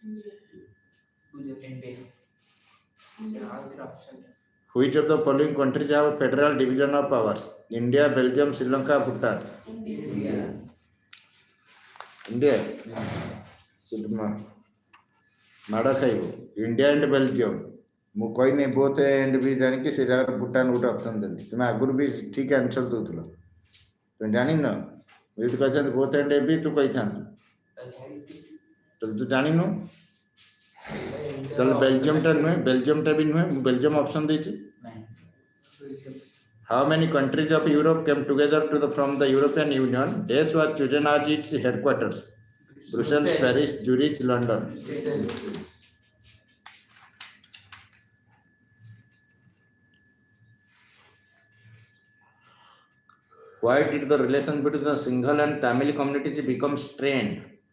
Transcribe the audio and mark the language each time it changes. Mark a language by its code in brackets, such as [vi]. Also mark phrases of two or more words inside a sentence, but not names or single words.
[en] Which of the following countries have federal division of powers? India, Belgium, Sri Lanka, Bhutan. India. [or] ମଦ ଖାଇବ. [en] India and Belgium. [or] ମୁଁ କହିନି [en] both and [or] ବି ଜାଣିକି ସେ ଜାଗାରେ ଭୁଟାନ ଗୋଟେ ଅପସନ୍ ଦେଲି ତୁମେ ଆଗରୁ ବି ଠିକ୍ ଆନ୍ସର ଦେଉଥିଲ ତୁମେ ଜାଣିନ ଏଇଠି କହିଥାନ୍ତି [en] both and [or] ବି ତୁ କହିଥାନ୍ତୁ ତାହେଲେ ତୁ ଜାଣିନୁ ତାହେଲେ ବେଲଜିୟମଟା ବି ନୁହେଁ ମୁଁ ବେଲଜିୟମ ଅପସନ୍ ଦେଇଛି [en] How many countries of Europe came together from the European Union? This was chosen as its headquarters. Brussels, Paris, Zurich, London. Why did the relation between the Sinhala and Tamil communities become strained?